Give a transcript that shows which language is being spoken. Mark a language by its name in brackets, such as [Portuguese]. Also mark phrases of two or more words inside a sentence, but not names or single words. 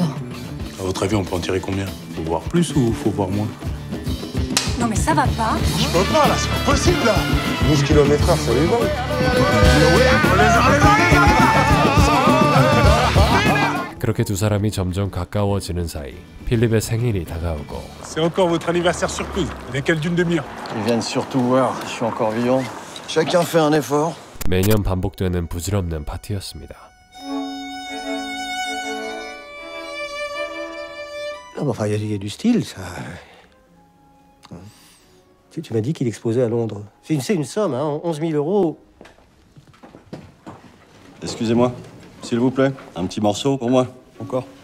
[French] À votre avis, on peut en tirer combien? Faut voir plus ou faut voir moins? Non mais ça va pas. Je peux pas, là, c'est pas possible, là. 12 km/h, ça lui va. [Korean] 그렇게 두 사람이 점점 가까워지는 사이 필립의 생일이 다가오고 [French] C'est encore votre anniversaire surprise. Lesquels d'une demi-heure? Ils viennent surtout voir si je suis encore vivant. Chacun fait un effort. [Korean] 매년 반복되는 부질없는 파티였습니다. [French] Non, mais enfin, il y a du style, ça. Tu m'as dit qu'il exposait à Londres. C'est une somme, hein, 11 000 euros. Excusez-moi, s'il vous plaît, un petit morceau pour moi, encore.